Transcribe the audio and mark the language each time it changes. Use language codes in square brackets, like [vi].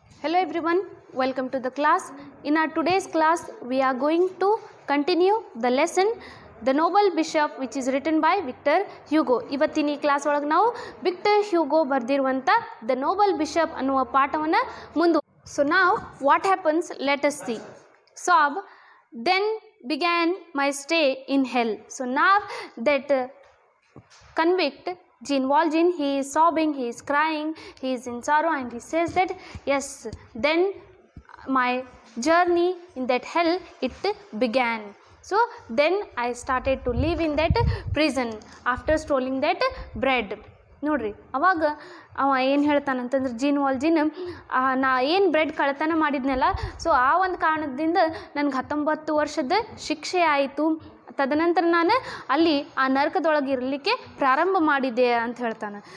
[en] Hello everyone, welcome to the class. In our today's class, we are going to continue the lesson The Noble Bishop, which is written by Victor Hugo. [kn] ಇವತ್ತಿನ ಈ class ಒಳಗೆ ನಾವು Victor Hugo ಬರೆದಿರುವಂಥ the Nobel bishop ಅನ್ನುವ ಪಾಠವನ್ನು ಮುಂದೆ. [en] So now what happens, let us see. Sob, then began my stay in hell. So now that convict Jean Valjean, he is sobbing, he is crying, he is in sorrow, and he says that yes, then my journey in that hell it began. So then I started to live in that prison after stealing that bread. [kn] ನೋಡ್ರಿ ಅವಾಗ ಅವ ಏನು ಹೇಳ್ತಾನಂತಂದ್ರೆ gene ವಾಲ್ಜಿನ್ ನಾ ಏನು bread ಕಳ್ತನ ಮಾಡಿದ್ನಲ್ಲ, so ಆ ಒಂದು ಕಾರಣದಿಂದ ನನಗೆ 19 ವರ್ಷದ ಶಿಕ್ಷೆ ಆಯಿತು. ತದನಂತರ ನಾನು ಅಲ್ಲಿ ಆ ನರಕದೊಳಗೆ ಇರಲಿಕ್ಕೆ ಪ್ರಾರಂಭ ಮಾಡಿದ್ದೆ ಅಂತ ಹೇಳ್ತಾನೆ.